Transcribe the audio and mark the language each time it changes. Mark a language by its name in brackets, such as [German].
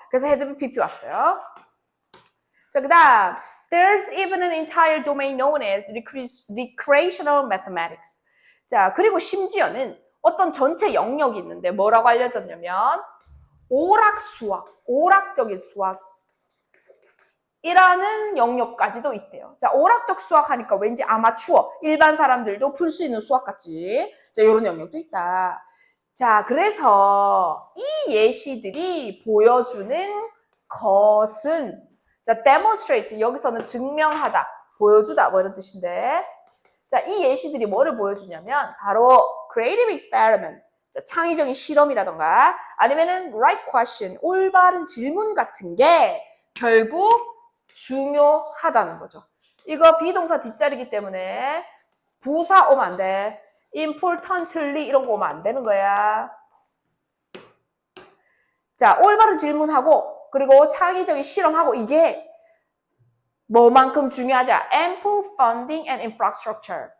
[Korean] 그래서 had been pp 왔어요. 자, 그 다음. [English] There's even an entire domain known as recreational mathematics. [Korean] 자, 그리고 심지어는 어떤 전체 영역이 있는데 뭐라고 알려졌냐면 오락수학, 오락적인 수학 이라는 영역까지도 있대요. 자, 오락적 수학 하니까 왠지 아마추어, 일반 사람들도 풀 수 있는 수학 같지. 자, 이런 영역도 있다. 자, 그래서 이 예시들이 보여주는 것은 자, demonstrate 여기서는 증명하다, 보여주다 뭐 이런 뜻인데 자, 이 예시들이 뭐를 보여주냐면 바로 creative experiment, 자, 창의적인 실험이라던가 아니면은 right question, 올바른 질문 같은 게 결국 중요하다는 거죠. 이거 비동사 뒷자리이기 때문에 부사 오면 안 돼. importantly 이런 거 오면 안 되는 거야. 자, 올바른 질문하고 그리고 창의적인 실험하고 이게 뭐만큼 중요하자? [English] ample funding and infrastructure.